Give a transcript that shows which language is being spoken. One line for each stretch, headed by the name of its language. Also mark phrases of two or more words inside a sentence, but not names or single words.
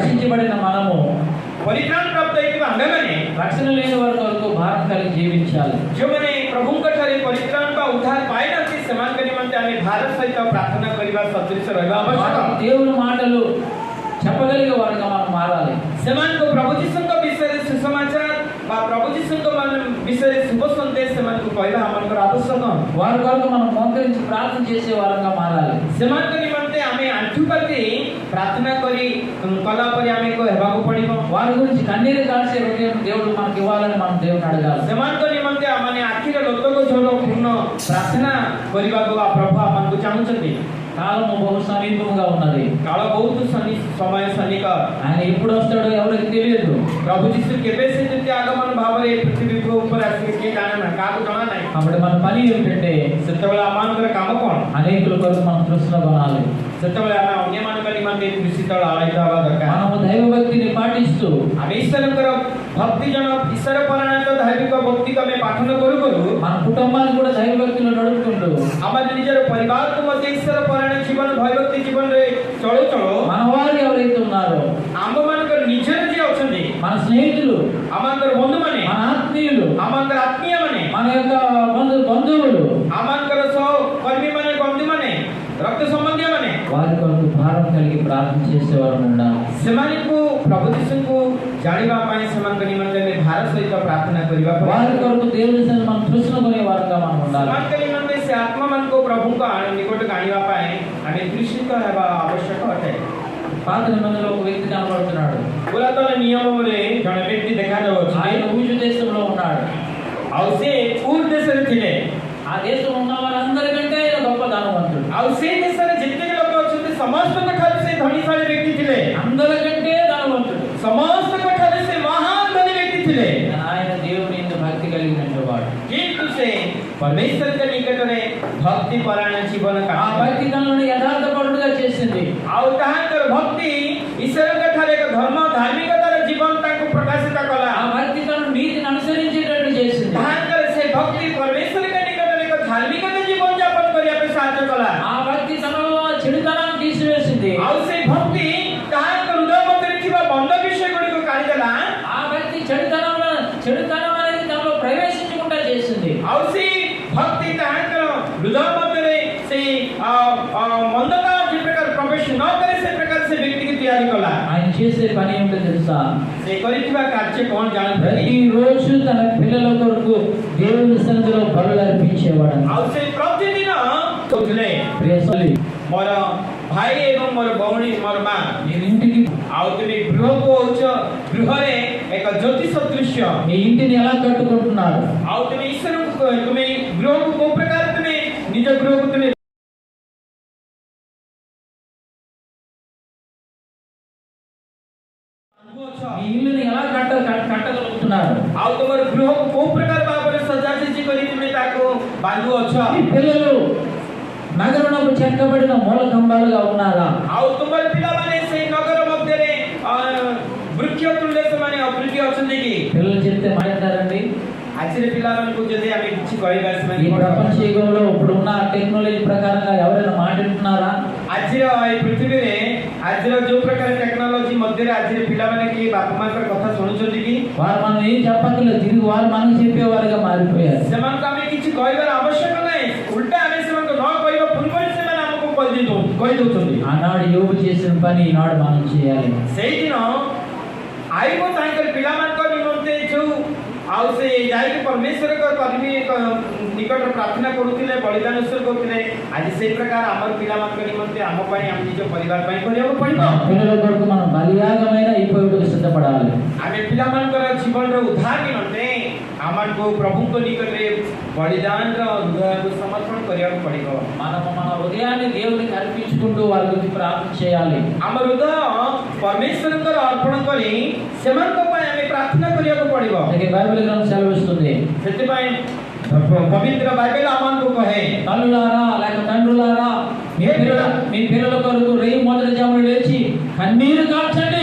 Telugu: రక్షించబడిన మనము
Odia: ପରିତ୍ରାଣ ପ୍ରାପ୍ତ ହେଇଥିବା ଆମେମାନେ
Telugu: రక్షణ లేని వారి కొరకు భారం కలిగి జీవించాలి।
Odia: ଯେଉଁମାନେ ପ୍ରଭୁଙ୍କ ଠାରେ ପରିତ୍ରାଣ ବା ଉଦ୍ଧାର ପାଇନାହାନ୍ତି ସେମାନଙ୍କ ନିମନ୍ତେ ଆମେ ଭାରତ ସହିତ ପ୍ରାର୍ଥନା କରିବା ସଦୃଶ ରହିବା ଆବଶ୍ୟକ।
Telugu: దేవుని మాటలు చెప్పగలిగే వారుగా మనం మారాలి।
Odia: ସେମାନଙ୍କୁ ପ୍ରଭୁ ଯୀଶୁଙ୍କ ବିଷୟରେ ସୁସମାଚାର ବା ପ୍ରଭୁ ଯୀଶୁଙ୍କ ବିଷୟରେ ଶୁଭ ସନ୍ଦେଶ ସେମାନଙ୍କୁ କହିବା ଆମଙ୍କର ଆବଶ୍ୟକ।
Telugu: వారి కొరకు మనం మోకరించి ప్రార్థన చేసే వారంగా మారాలి।
Odia: ସେମାନଙ୍କ ନିମନ୍ତେ ଆମେ ଆଣ୍ଠୁ ପାତି ପ୍ରାର୍ଥନା କରି କଲା ପରେ ଆମେ ହେବାକୁ ପଡ଼ିବ।
Telugu: వారి గురించి కన్నీరు కాల్చే హృదయం దేవుడు మనకి ఇవ్వాలని మనం దేవుని అడగాలి।
Odia: ସେମାନଙ୍କ ନିମନ୍ତେ ଆମେ ଆଖିର ଲୋତକ ଝର ପୂର୍ଣ୍ଣ ପ୍ରାର୍ଥନା କରିବାକୁ ପ୍ରଭୁ ଆମକୁ ଚାହୁଁଛନ୍ତି।
Telugu: కాలము బహు సమీపంగా ఉన్నది।
Odia: କାଳ ବହୁତ ସମୟ ସନ୍ନିକ।
Telugu: ఆయన ఎప్పుడు వస్తాడో ఎవరికి తెలియదు।
Odia: ପ୍ରଭୁ ଯୀଶୁ କେବେ ସେ ଯେମିତି ଆଗମନ ଭାବରେ ପୃଥିବୀ ଉପରେ ଆସିବେ କିଏ ଜାଣେ ନା, କାହାକୁ ଜଣା ନାହିଁ।
Telugu: కాబట్టి మన పని ఏమిటంటే
Odia: ସେତେବେଳେ ଆମମାନଙ୍କର କାମ କ'ଣ?
Telugu: అనేకుల కొరకు మనం తృష్ణ కొనాలి।
Odia: ସେତେବେଳେ ଆମେ ଅନ୍ୟମାନଙ୍କ ନିମନ୍ତେ କୃଷିତଳ ଆଳହିତ ହେବା ଦରକାର।
Telugu: మనము దైవ భక్తిని పాటిస్తూ
Odia: ଆମେ ଈଶ୍ୱରଙ୍କର ଭକ୍ତି ଜଣ ଈଶ୍ୱର ପରାୟଣ ଧାର୍ମିକ ଭକ୍ତିକୁ ଆମେ ପାଠନ କରୁ କରୁ
Telugu: మన కుటుంబాన్ని కూడా దైవ భక్తిలో నడుపుకుంటూ
Odia: ଆମ ନିଜର ପରିବାରକୁ ମଧ୍ୟ ଈଶ୍ୱର ପରାୟଣ ଜୀବନ ଭୟଭକ୍ତି ଜୀବନରେ ଚଳୁ ଚଳୁ
Telugu: మన వారు ఎవరైతే ఉన్నారో
Odia: ଆମମାନଙ୍କର ନିଜର ଯିଏ ଅଛନ୍ତି,
Telugu: మన స్నేహితులు,
Odia: ଆମମାନଙ୍କର ବନ୍ଧୁମାନେ,
Telugu: మన ఆత్మీయులు,
Odia: ଆମମାନଙ୍କର ଆତ୍ମୀୟମାନେ,
Telugu: మన యొక్క బంధువులు
Odia: ଆମମାନଙ୍କର ସହକର୍ମୀମାନେ, ବନ୍ଧୁମାନେ, ରକ୍ତ ସମ୍ବନ୍ଧୀୟମାନେ,
Telugu: వారి కొరకు భారం కలిగి ప్రార్థన చేసేవారు ఉండాలి।
Odia: ସେମାନଙ୍କୁ ପ୍ରଭୁ ଯୀଶୁଙ୍କୁ ଜାଣିବା ପାଇଁ ସେମାନଙ୍କ ନିମନ୍ତେ ଆମେ ଭାର ସହିତ ପ୍ରାର୍ଥନା କରିବା।
Telugu: వారి కొరకు దేవుని సన్నిధిలో మనం తృష్ణ కొనే వారంగా మనం ఉండాలి।
Odia: ସେମାନଙ୍କ ନିମନ୍ତେ ସେ ଆତ୍ମାମାନଙ୍କୁ ପ୍ରଭୁଙ୍କ ନିକଟକୁ ଆଣିବା ପାଇଁ ଆମେ ତୃଷିତ ହେବା ଆବଶ୍ୟକ ଅଟେ।
Telugu: పాత నిబంధనలో ఒక వ్యక్తి కనబడుతున్నాడు।
Odia: ପୁରାତନ ନିୟମରେ ଜଣେ ବ୍ୟକ୍ତି ଦେଖାଯାଉଛି।
Telugu: ఆయన ఊజు దేశంలో ఉన్నాడు।
Odia: ଆଉ ସେ ଉର୍ ଦେଶରେ ଥିଲେ।
Telugu: ఆ దేశంలో ఉన్న వారందరికంటే ఆయన గొప్ప ధనవంతుడు।
Odia: ଆଉ ସେ ଦେଶରେ ଯେତିକି ଲୋକ ଅଛନ୍ତି ସମସ୍ତଙ୍କ ଠାରୁ ସେ ଧନୀଶାଳୀ ବ୍ୟକ୍ତି ଥିଲେ।
Telugu: అందరికంటే ధనవంతుడు।
Odia: ସମସ୍ତଙ୍କ ଠାରୁ ସେ ମହାନ ଧନୀ ବ୍ୟକ୍ତି ଥିଲେ।
Telugu: ఆయన దేవుని యందు భక్తి కలిగినటువంటి వాడు।
Odia: କିନ୍ତୁ ସେ ପରମେଶ୍ୱରଙ୍କ ନିକଟରେ ଭକ୍ତି ପରାୟଣ ଜୀବନ
Telugu: ఆ
Odia: କାଟିଲେ।
Telugu: భక్తి తనను యథార్థపరుడుగా చేసింది।
Odia: ଆଉ ତାହାଙ୍କର ଭକ୍ତି ଈଶ୍ୱରଙ୍କ ଠାରେ ଏକ ଧର୍ମ ଧାର୍ମିକତାର ଜୀବନ ତାଙ୍କୁ ପ୍ରକାଶିତ କଲା।
Telugu: ఆ భక్తి తనను నీతిని అనుసరించేటట్టు చేసింది।
Odia: ତାହାଙ୍କର ସେ ଭକ୍ତି ପରମେଶ୍ୱରଙ୍କ ନିକଟରେ ଏକ ଧାର୍ମିକତା ଜୀବନ ଯାପନ କରିବା ପାଇଁ ସାହାଯ୍ୟ କଲା।
Telugu: ఆ భక్తి తనలో చెడుతనాన్ని తీసివేసింది।
Odia: ଆଉ ସେ ଭକ୍ତି ତାହାଙ୍କ ହୃଦୟ ମଧ୍ୟରେ ଥିବା ବନ୍ଦ ବିଷୟ ଗୁଡ଼ିକୁ କାଢିଦେଲା।
Telugu: ఆ భక్తి చెడుతనం అనేది తనలో ప్రవేశించకుండా చేసింది।
Odia: ଆଉ ସେ ଭକ୍ତି ତାହାଙ୍କର ହୃଦୟ ମଧ୍ୟରେ ସେଇ ମନ୍ଦତା ଯେ ପ୍ରକାର ପ୍ରବେଶ ନ କରେ ସେ ପ୍ରକାର ସେ ବ୍ୟକ୍ତିକୁ ତିଆରି କଲା।
Telugu: ఆయన చేసే పని ఏమిటో తెలుసా?
Odia: ସେ କରିଥିବା କାର୍ଯ୍ୟ କ'ଣ ଜାଣନ୍ତି?
Telugu: ప్రతిరోజు తన పిల్లల కొరకు దేవుని సన్నిధిలో బలులు అర్పించేవాడు।
Odia: ଆଉ ସେ ପ୍ରତିଦିନ କହୁଥିଲେ,
Telugu: ప్రియ సోదరి,
Odia: ମୋର ଭାଇ ଏବଂ ମୋର ଭଉଣୀ, ମୋର ମା,
Telugu: నేను ఇంటికి
Odia: ଆଉ ତୁମେ ଗୃହକୁ ହଉଛ, ଗୃହରେ ଏକ ଜ୍ୟୋତି ସଦୃଶ୍ୟ।
Telugu: మీ ఇంటిని ఎలా కట్టుకుంటున్నారు?
Odia: ଆଉ ତୁମେ ଈଶ୍ୱରକୁ ତୁମେ ଗୃହକୁ କୋଉ ପ୍ରକାର ତୁମେ ନିଜ ଗୃହକୁ ତୁମେ
Telugu: మీ ఇల్లుని ఎలా కట్టగలుగుతున్నారు?
Odia: ଆଉ ତୁମର ଗୃହକୁ କୋଉ ପ୍ରକାର ଭାବରେ ସଜାସଜି କରି ତୁମେ ତାକୁ ବାନ୍ଧୁଅଛ?
Telugu: మీ పిల్లలు నగరంలో చెక్కబడిన మూల కంబాలుగా ఉన్నారా?
Odia: ଆଉ ତୁମର ପିଲାମାନେ ସେଇ ନଗର ମଧ୍ୟରେ ବୃକ୍ଷ ତୁଲ୍ୟ ସେମାନେ ଅବୃଦ୍ଧି ଅଛନ୍ତି କି?
Telugu: పిల్లలు చెప్తే మాట్లాడారండి।
Odia: ଆଜିର ପିଲାମାନଙ୍କୁ ଯଦି ଆମେ କିଛି କହିବା
Telugu: ఈ
Odia: ସେମାନେ
Telugu: ప్రపంచ యుగంలో ఇప్పుడున్న టెక్నాలజీ ప్రకారంగా ఎవరైనా మాట్లాడుతున్నారా?
Odia: ଆଜିର ଏଇ ପୃଥିବୀରେ ଆଜିର ଯୋଉ ପ୍ରକାର ଟେକ୍ନୋଲୋଜି ମଧ୍ୟରେ ଆଜିର ପିଲାମାନେ କି ବାପା ମାଙ୍କର କଥା ଶୁଣୁଛନ୍ତି କି?
Telugu: వారు మనం ఏం చెప్పక్కర్లేదు, తిరిగి వారు మనకు చెప్పేవారుగా మారిపోయారు।
Odia: ସେମାନଙ୍କୁ ଆମେ କିଛି କହିବାର ଆବଶ୍ୟକ ନାହିଁ। ଉଲ୍ଟା ଆମେ ସେମାନଙ୍କୁ ନ କହିବା ପୂର୍ବରୁ ସେମାନେ ଆମକୁ କହିଦଉଛନ୍ତି।
Telugu: ఆనాడు యోబు చేసిన పని ఈనాడు మనం చేయాలి।
Odia: ସେଇଦିନ ଆଇବ ତାଙ୍କର ପିଲାମାନଙ୍କ ନିମନ୍ତେ ଯୋଉ ଆଉ ସେ ଯାଇକି ପରମେଶ୍ୱରଙ୍କ ନିକଟରେ ପ୍ରାର୍ଥନା କରୁଥିଲେ, ବଳିଦାନ ଉତ୍ସର୍ଗ କରୁଥିଲେ। ଆଜି ସେଇ ପ୍ରକାର ଆମର ପିଲାମାନଙ୍କ ନିମନ୍ତେ ଆମ ପାଇଁ ଆମ ନିଜ ପରିବାର ପାଇଁ କରିବାକୁ ପଡ଼ିବ।
Telugu: పిల్లల కొరకు మనం బలియాగమైన అయిపోయేందుకు సిద్ధపడాలి.
Odia: ଆମେ ପିଲାମାନଙ୍କର ଜୀବନର ଉଦ୍ଧାର ନିମନ୍ତେ ଆମକୁ ପ୍ରଭୁଙ୍କ ନିକଟରେ ବଳିଦାନର ହୃଦୟକୁ ସମର୍ପଣ କରିବାକୁ ପଡ଼ିବ।
Telugu: మనం మన హృదయాన్ని దేవునికి అర్పించుకుంటూ వారి గురించి ప్రార్థన చేయాలి.
Odia: ଆମ ହୃଦୟ ପରମେଶ୍ୱରଙ୍କର ଅର୍ପଣ କରି ସେମାନଙ୍କ ପାଇଁ ଆମେ ପ୍ରାର୍ଥନା କରିବାକୁ ପଡ଼ିବ।
Telugu: అందుకే బైబిల్ గ్రంథం సెలవిస్తుంది,
Odia: ସେଥିପାଇଁ ପବିତ୍ର ବାଇବେଲ ଆମକୁ କହେ,
Telugu: తల్లులారా లేక తండ్రులారా మీ పిల్లల కొరకు రేయి మొదటి జామున లేచి కన్నీరు కార్చండి.